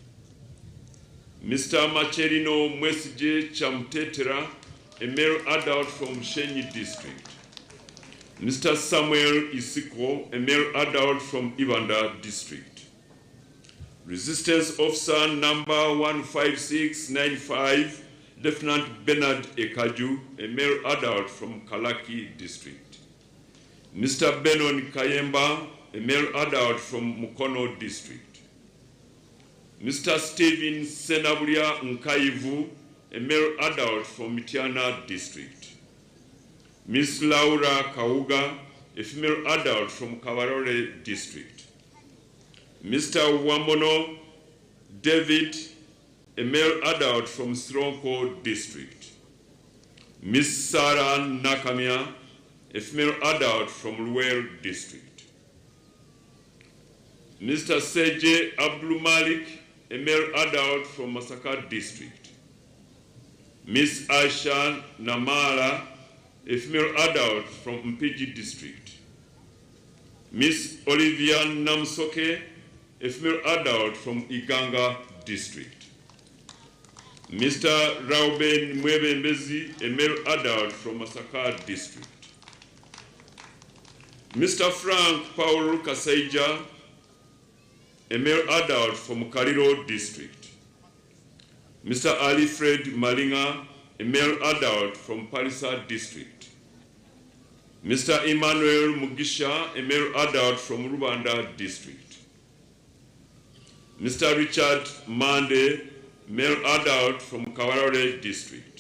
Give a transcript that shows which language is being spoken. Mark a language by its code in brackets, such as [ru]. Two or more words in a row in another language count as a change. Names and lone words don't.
[en] Mr. Macherino Mwesije Chamtetera, a male adult from Shenyi district. Mr. Samuel Isiko, a male adult from Ibanda district. Resistance Officer number 15695, Lieutenant Bernard Ekaju, a male adult from Kalaki district. Mr. Benon Kayemba, a male adult from Mukono district. Mr. Stephen Senabulia Nkaivu, a male adult from Mitiana district. Miss Laura Kauga, a female adult from Kawarore district. Mr. Wamono David, a male adult from Stronko district. Miss Sarah Nakamia, a female adult from Luweero district. Mr. Seje Abdul Malik, a male adult from Masaka district. Miss Aisha Namala, a female adult from Mpigi district. Miss Olivia Namsoke, a female adult from Iganga district. Mr. Rauben Mwebe Mbezi, a male adult from Masaka district. Mr. Frank Paul Kasaija, a male adult from Kariro district. Mr. Ali Fred Malinga, a male adult from Parisa district. Mr. Emmanuel Mugisha, a male adult from Rubanda district. Mr. Richard Mande, male adult from Kawarore district.